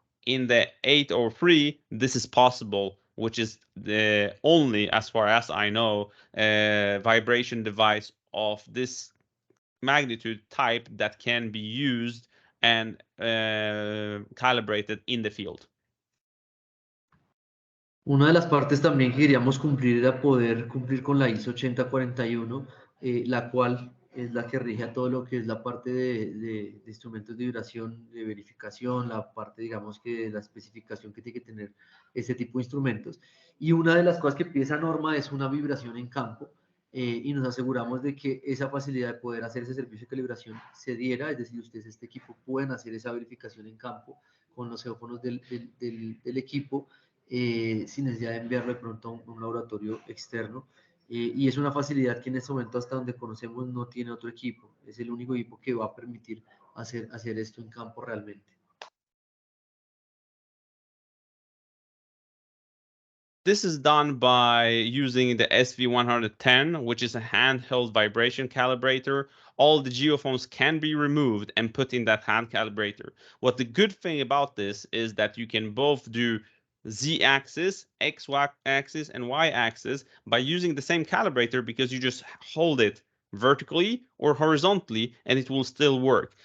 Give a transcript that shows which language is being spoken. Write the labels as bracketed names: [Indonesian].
[English] In the 803, this is possible, which is the only, as far as I know, vibration device of this magnitude type that can be used and calibrated in the field. [Spanish] Una de las partes también que queríamos cumplir era poder cumplir con la ISO 8041, la cual es la que rige a todo lo que es la parte de instrumentos de vibración, de verificación, la parte, digamos, que la especificación que tiene que tener ese tipo de instrumentos. Y una de las cosas que pide esa norma es una vibración en campo, y nos aseguramos de que esa facilidad de poder hacer ese servicio de calibración se diera, es decir, ustedes, este equipo, pueden hacer esa verificación en campo con los geófonos del equipo, sin necesidad de enviarlo de pronto a un laboratorio externo. Y es una facilidad que en este momento, hasta donde conocemos, no tiene otro equipo. Es el único equipo que va a permitir hacer esto en campo realmente. [English] This is done by using the SV110, which is a handheld vibration calibrator. All the geophones can be removed and put in that hand calibrator. What the good thing about this is that you can both do Z-axis, X-axis, and Y-axis by using the same calibrator, because you just hold it vertically or horizontally and it will still work.